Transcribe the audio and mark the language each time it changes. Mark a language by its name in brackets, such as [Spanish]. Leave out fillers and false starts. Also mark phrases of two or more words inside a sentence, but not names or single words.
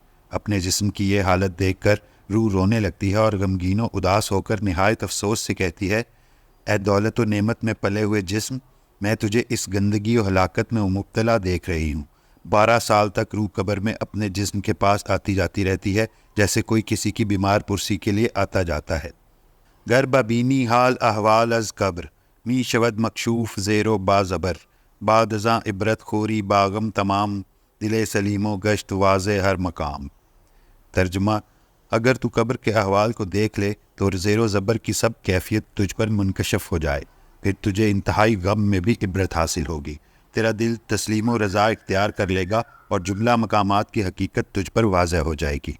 [Urdu] اپنے جسم کی یہ حالت دیکھ کر روح رونے لگتی ہے اور غمگین و اداس ہو کر نہایت افسوس سے کہتی ہے، اے دولت و نعمت میں پلے ہوئے جسم، میں تجھے اس گندگی و ہلاکت میں مبتلا دیکھ رہی ہوں۔ 12 سال تک روح قبر میں اپنے جسم کے پاس آتی جاتی رہتی ہے، جیسے کوئی کسی کی بیمار پرسی کے لیے آتا جاتا ہے۔ [Persian] گر ببینی حال احوال از قبر، می شود مکشوف زیر و بازبر، بعد ازاں عبرت خوری باغم تمام، دل سلیم و گشت واضح ہر مقام۔ [Urdu] ترجمہ، اگر تو قبر کے احوال کو دیکھ لے تو زیر و زبر کی سب کیفیت تجھ پر منکشف ہو جائے، پھر تجھے انتہائی غم میں بھی عبرت حاصل ہوگی۔ تیرا دل تسلیم و رضا اختیار کر لے گا اور جملہ مقامات کی حقیقت تجھ پر واضح ہو جائے گی۔